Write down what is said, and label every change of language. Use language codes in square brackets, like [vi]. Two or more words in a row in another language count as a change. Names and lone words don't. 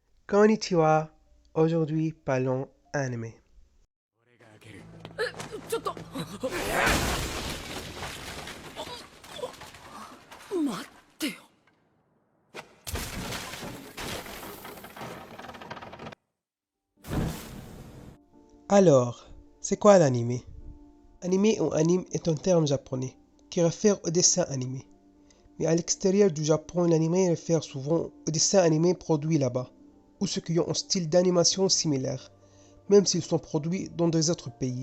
[fr] Konnichiwa. Aujourd'hui, parlons anime. [ja] ちょっと待ってよ [fr] Alors, c'est quoi l'anime? Anime ou anime est un terme japonais qui réfère au dessin animé. Mais à l'extérieur du Japon, l'anime réfère souvent aux dessins animés produits là-bas, ou ceux qui ont un style d'animation similaire, même s'ils sont produits dans des autres pays.